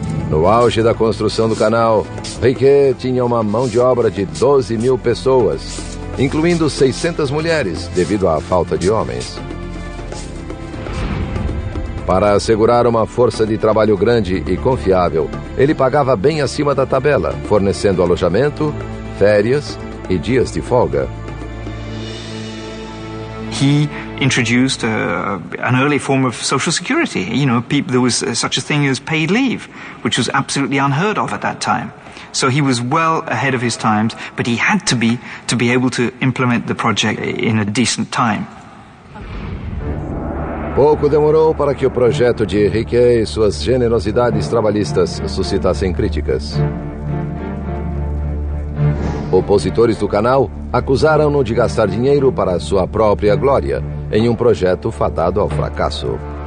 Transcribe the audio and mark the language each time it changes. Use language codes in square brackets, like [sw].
[pt] No auge da construção do canal, Riquet tinha uma mão de obra de 12.000 pessoas, incluindo 600 mulheres, devido à falta de homens. Para assegurar uma força de trabalho grande e confiável, ele pagava bem acima da tabela, fornecendo alojamento, férias e dias de folga. [en] He introduced an early form of social security. There was such a thing as paid leave, which was absolutely unheard of at that time. So he was well ahead of his times, but he had to be able to implement the project in a decent time. [pt] Pouco demorou para que o projeto de Riquet e suas generosidades trabalhistas suscitassem críticas. Opositores do canal acusaram-no de gastar dinheiro para sua própria glória em um projeto fadado ao fracasso.